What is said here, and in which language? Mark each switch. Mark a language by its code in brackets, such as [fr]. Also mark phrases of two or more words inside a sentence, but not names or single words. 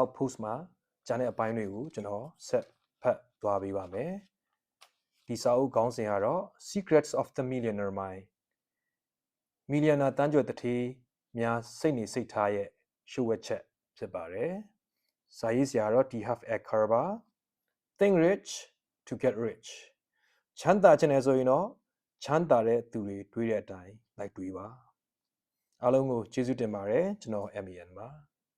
[my] post မှာဂျာနဲ့အပိုင်းတွေကိုကျွန်တော်ဆက်ဖတ်သွားပေးပါမယ်ဒီစာအုပ်ခေါင်းစဉ်ကတော့ Secrets of the Millionaire Mind မီလီယံနာတန်းကြွယ်တထေးများစိတ်နေစိတ်ထားရဲ့ရှုဝက်ချက်ဖြစ်ပါတယ်စာရေးဆရာတော့ T.Harv Eker ပါ [en] Think rich to get rich [my] ချမ်းသာခြင်းနဲ့ဆိုရင်တော့ချမ်းသာတဲ့သူတွေတွေးတဲ့အတိုင်းလိုက်တွေးပါအားလုံးကိုကျေးဇူးတင်ပါတယ်ကျွန်တော် MEN ပါ